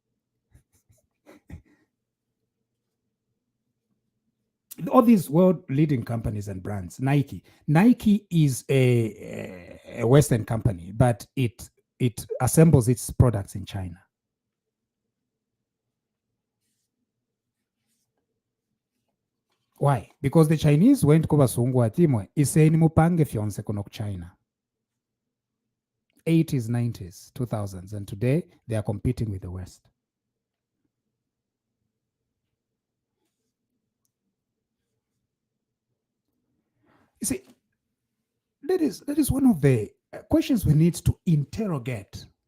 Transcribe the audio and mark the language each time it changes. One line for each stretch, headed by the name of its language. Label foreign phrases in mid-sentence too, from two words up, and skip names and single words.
English: All these world-leading companies and brands, Nike is a Western company, but it assembles its products in China. Why? Because the Chinese went
Bemba: kuba sungu atimwe iseni mupange fyonse kuno China.
English: 80s, 90s, 2000s, and today they are competing with the West. You see, that is one of the questions we need to interrogate.